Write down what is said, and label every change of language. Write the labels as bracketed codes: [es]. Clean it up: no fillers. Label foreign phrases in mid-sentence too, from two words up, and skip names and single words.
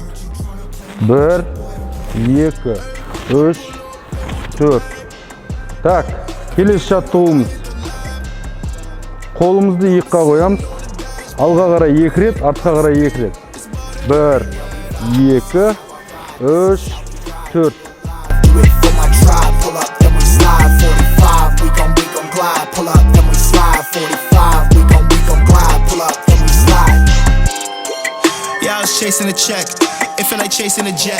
[kk] 1, 2, 3, 4. Так, келесі жаттығуымыз. Қолымызды иыққа қоямыз. Алға қарай 2 рет, артқа қарай 2 рет. 1, 2, 3, 4. [en] Pull up, then we slide. 45, we gon' glide. Pull up, then we slide. Yeah, I was chasing a check. It felt like chasing a jet.